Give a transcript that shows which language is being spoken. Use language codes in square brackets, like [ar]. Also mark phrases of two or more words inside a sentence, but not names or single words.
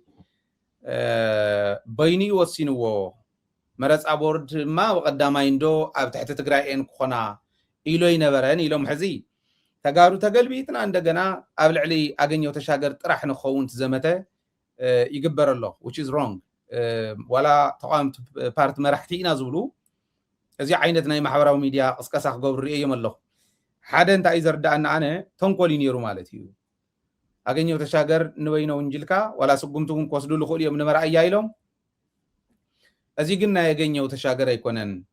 [ti] በይኑ ይወሲንዎ መረፃ ቦርድ ማ በቀዳማይ እንዶ ኣብ ትሕቲ ትግራይ ኤን ክኾና ኢሎ ይነበረን ኢሎም ሕዚ ተጋሩ ተገልቢጥና እንደገና ኣብ ልዕሊ ኣገኘው ተሻገር ጥራሕ ንኸውን ትዘመተ ይግበር ኣሎ [en] which is wrong [ti] ወላ ተቋምቲ ፓርቲ መራሕቲ ኢና ዝብሉ እዚ ዓይነት ናይ ማሕበራዊ ሚድያ ቅስቀሳ ክገብሩ እዮም ኣለኹ ሓደ እንታይ እዩ ዘርዳእና ኣነ ተንኮል ነይሩ ማለት እዩ ኣገኘው ተሻገር ንበይኖ ወንጅልካ ወላ ስጉምቱ እውን ክወስዱ ልኽእሉ እዮም ንመርኣያ ኢሎም እዚ ግን ናይ ኣገኘው ተሻገር ኣይኮነን